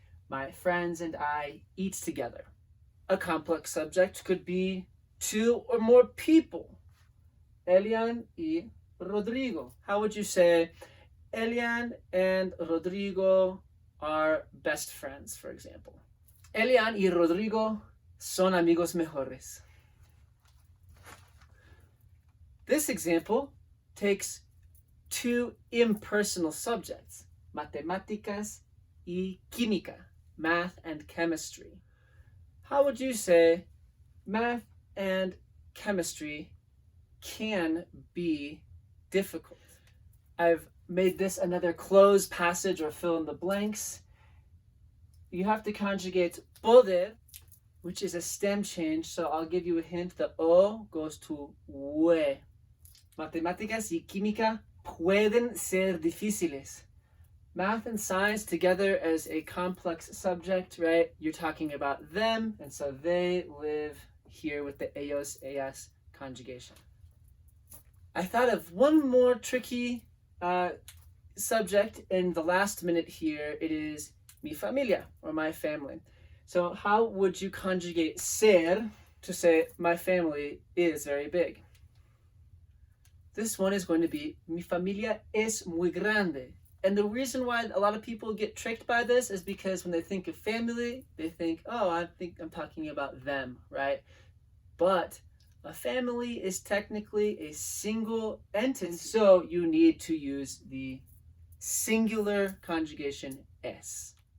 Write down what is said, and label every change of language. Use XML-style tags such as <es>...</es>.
<en>My friends and I eat together. A complex subject could be two or more people. Elian y Rodrigo. How would you say Elian and Rodrigo are best friends, for example?</en> <es>Elian y Rodrigo son amigos mejores.</es> <en>This example takes two impersonal subjects,</en> <es>matemáticas y química,</es> <en>math and chemistry. How would you say math and chemistry can be difficult? I've made this another close passage or fill in the blanks. You have to conjugate poder, which is a stem change, so I'll give you a hint. The O goes to UE.</en> <es>Matemáticas y química pueden ser difíciles.</es> <en>Math and science together as a complex subject, right? You're talking about them, and so they live here with the ellos, ellas conjugation. I thought of one more tricky subject in the last minute here. It is</en> <es>mi familia,</es> <en>or my family. So how would you conjugate ser to say my family is very big? This one is going to be</en> <es>mi familia es muy grande.</es> <en>And the reason why a lot of people get tricked by this is because when they think of family, they think, oh, I think I'm talking about them, right? But a family is technically a single entity, so you need to use the singular conjugation es.</en>